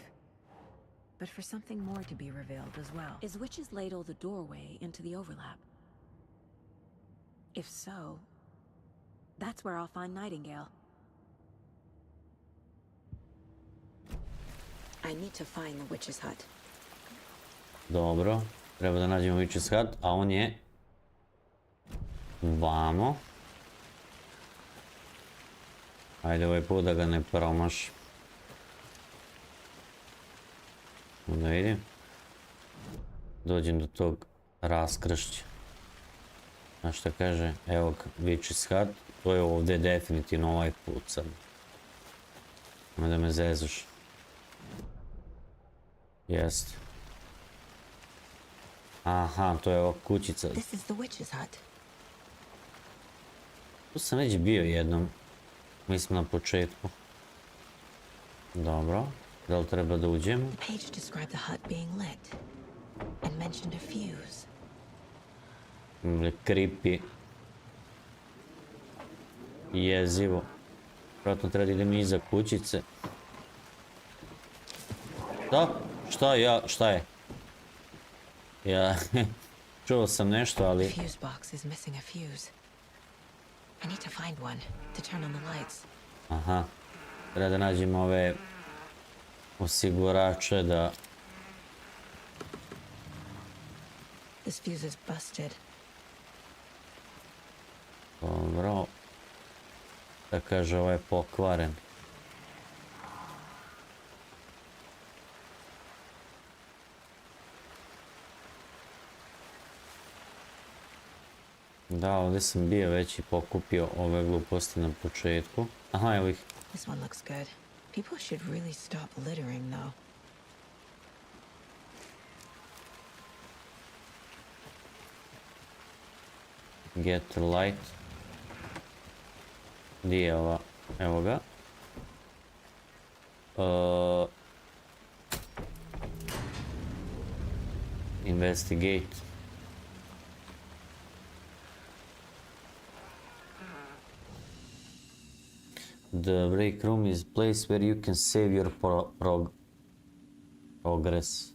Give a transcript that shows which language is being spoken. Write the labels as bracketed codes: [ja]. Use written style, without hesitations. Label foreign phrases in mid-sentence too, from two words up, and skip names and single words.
[en] But for something more to be revealed as well. Is Witch's Ladle the doorway into the overlap? If so, that's where I'll find Nightingale. I need to find the Witch's Hut. [sr] Dobro, treba da nađemo Witch's Hut, a on je... Vamo. Ajde ovaj put da ga ne promaš. Da vidim. Dođem do tog raskršća. A šta kaže? Evo Witch's Hut. To je ovdje definitivno ovaj put sad. Nema da me zezuš. Jest. Aha, to je ova kućica. [en] This is the Witch's Hut. [sr] Tu sam već bio jednom. Mislim na početku. Dobro. Da li treba da uđemo? [en] The page described the hut being lit and mentioned a fuse. Creepy. [sr] Jezivo. Vratno treba da idem iza kućice. Da? Šta je? Ja, čuo sam nešto, ali... [en] The fuse box is missing a fuse. I need to find one to turn on the lights. Aha. [sr] Treba da nađemo ove osigurače da... [en] This fuse is busted. [sr] Dobro. Da kaže, ovo je pokvaren. Da, ovdje sam bio već i pokupio ove gluposti na početku. Aha, evo ih. [en] This one looks good. People should really stop littering, though. Get light. [sr] Gdje je ova? Evo ga. [en] Investigate. The break room is a place where you can save your progress.